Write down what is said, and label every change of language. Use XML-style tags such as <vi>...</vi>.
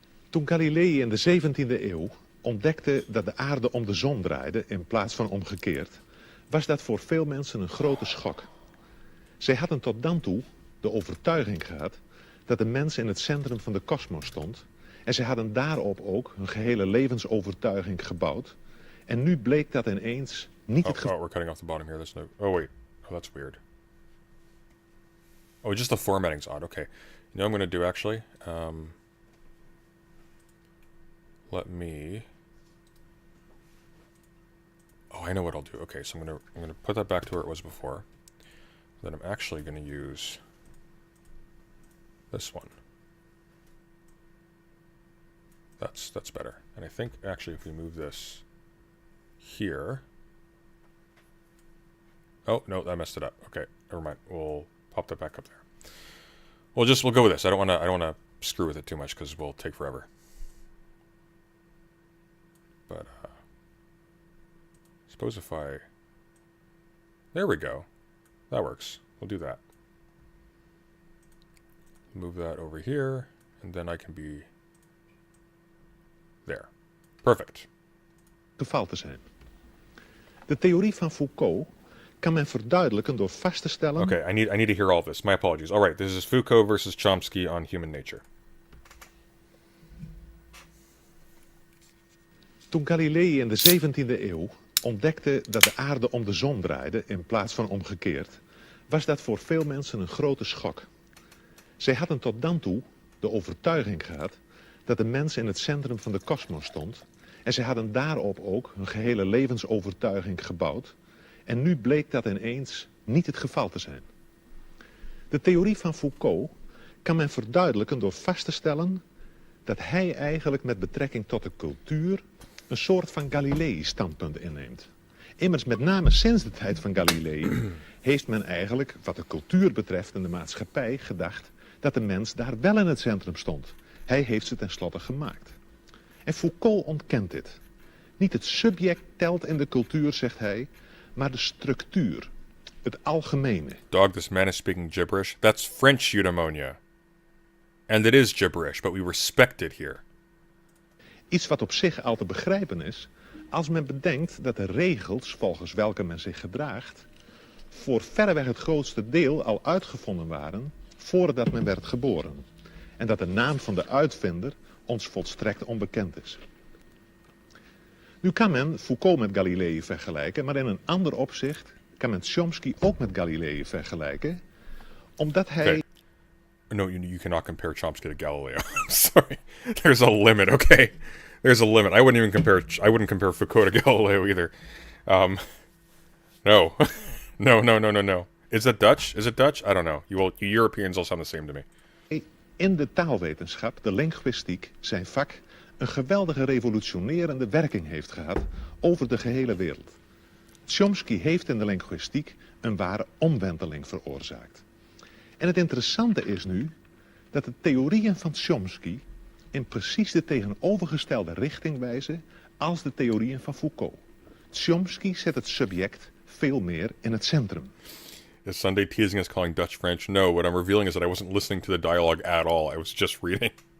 <nl>Toen Galilei in de 17e eeuw ontdekte dat de aarde om de zon draaide in plaats van omgekeerd, was dat voor veel mensen een grote schok. Zij hadden tot dan toe de overtuiging gehad dat de mens in het centrum van de kosmos stond, en zij hadden daarop ook hun gehele levensovertuiging gebouwd. En nu bleek dat ineens niet het geval.</nl> <en>We're cutting off the bottom here. There's no... Oh, wait. Oh, that's weird. Oh, just the formatting's odd. Okay. You know what I'm going to do, actually? Let me... Oh, I know what I'll do. Okay, so I'm gonna put that back to where it was before. Then I'm actually going to use this one. That's better. And I think, actually, if we move this here... Oh, no, I messed it up. Okay, never mind. We'll pop that back up there. We'll go with this. I don't want to screw with it too much because it will take forever. But suppose if I... There we go. That works. We'll do that. Move that over here, and then I can be there. Perfect.</en> <nl>Geval te zijn. De theorie van Foucault kan men verduidelijken door vast te stellen...</nl> <en>Okay, I need to hear all this. My apologies. All right, this is Foucault versus Chomsky on human nature.</en> <nl>Toen Galilei in de 17e eeuw ontdekte dat de aarde om de zon draaide in plaats van omgekeerd, was dat voor veel mensen een grote schok. Zij hadden tot dan toe de overtuiging gehad dat de mens in het centrum van de kosmos stond, en zij hadden daarop ook hun gehele levensovertuiging gebouwd, en nu bleek dat ineens niet het geval te zijn. De theorie van Foucault kan men verduidelijken door vast te stellen dat hij eigenlijk met betrekking tot de cultuur een soort van Galilei-standpunt inneemt. Immers met name sinds de tijd van Galilei heeft men eigenlijk, wat de cultuur betreft en de maatschappij, gedacht dat de mens daar wel in het centrum stond. Hij heeft ze tenslotte gemaakt. En Foucault ontkent dit. Niet het subject telt in de cultuur, zegt hij, maar de structuur, het algemene.</nl> <en>Dog, this man is speaking gibberish. That's French eudaimonia. And it is gibberish, but we respect it here.</en> <nl>Iets wat op zich al te begrijpen is, als men bedenkt dat de regels volgens welke men zich gedraagt, voor verreweg het grootste deel al uitgevonden waren voordat men werd geboren. En dat de naam van de uitvinder ons volstrekt onbekend is. Nu kan men Foucault met Galilei vergelijken, maar in een ander opzicht kan men Chomsky ook met Galilei vergelijken, omdat hij...</nl> <en>Okay. No, you cannot compare Chomsky to Galileo. I'm sorry. There's a limit, okay? There's a limit. I wouldn't compare Foucault to Galileo either. No. No. Is that Dutch? Is it Dutch? I don't know. You Europeans all sound the same to me.</en> <nl>In de taalwetenschap, de linguïstiek, zijn vak een geweldige revolutionerende werking heeft gehad over de gehele wereld. Chomsky heeft in de linguïstiek een ware omwenteling veroorzaakt. En het interessante is nu dat de theorieën van Chomsky in precies de tegenovergestelde richting wijzen als de theorieën van Foucault. Chomsky zet het subject veel meer in het centrum.</nl> <en>Is Sunday teasing us calling Dutch French? No, what I'm revealing is that I wasn't listening to the dialogue at all. I was just reading.</en>